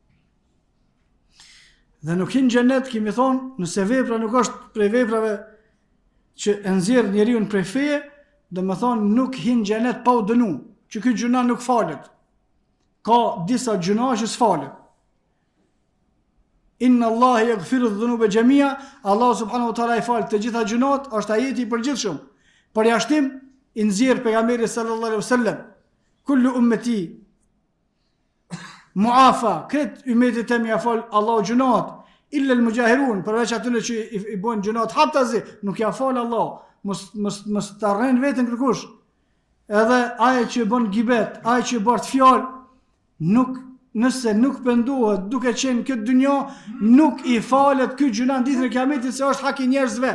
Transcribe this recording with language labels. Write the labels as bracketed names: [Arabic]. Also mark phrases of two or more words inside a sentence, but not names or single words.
[Albanian] Dhe nuk hyn në xhennet, kemi thonë, nëse vepra nuk është prej veprave që e nxjerr njeriu prej feje, do të thonë nuk hyn në xhennet pa u dënu, që ky gjuna nuk falet. Ka disa gjuna që s'falet. [Arabic] إن الله يغفر الذنوب جميعا, [Albanian] Allah [Arabic] سبحانه وتعالى [Albanian] i fal të gjitha gjunat, është ajeti i përgjithshëm. Për jashtim i nxjerr pejgamberi [Arabic] صلى الله عليه وسلم, كل أمتي معافى, [Albanian] këtë ummetit e mi fal Allah gjunat, [Arabic] إلا المجاهرين, [Albanian] përveç atyre që i bojnë gjunat haptazi, nuk ja fal Allah, mos ta rren veten kërkush. Edhe ai që bën gibet, ai që bart fjalë, nëse nuk pendohet duke qenë këtë dynjo, nuk i falet ky gjuna në ditën e Kiametit, se është hak i njerëzve.